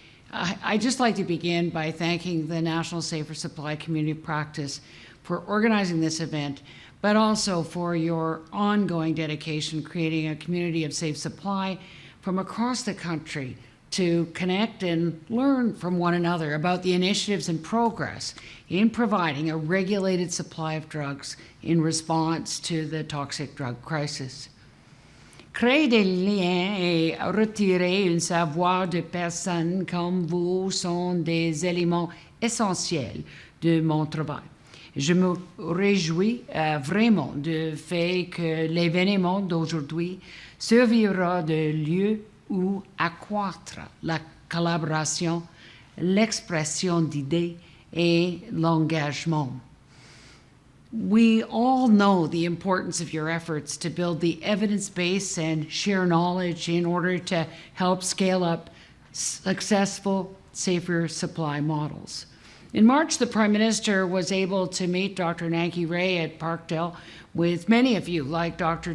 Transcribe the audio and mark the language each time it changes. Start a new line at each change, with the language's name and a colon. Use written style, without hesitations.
English: I'd just like to begin by thanking the National Safer Supply Community of Practice for organizing this event, but also for your ongoing dedication creating a community of safe supply from across the country to connect and learn from one another about the initiatives and progress in providing a regulated supply of drugs in response to the toxic drug crisis.
French: Créer des liens et retirer un savoir de personnes comme vous sont des éléments essentiels de mon travail. Je me réjouis vraiment du fait que l'événement d'aujourd'hui servira de lieu où accroître la collaboration, l'expression d'idées et l'engagement.
English: We all know the importance of your efforts to build the evidence base and share knowledge in order to help scale up successful, safer supply models. In March, the Prime Minister was able to meet Dr. Nanki Ray at Parkdale with many of you, like Dr.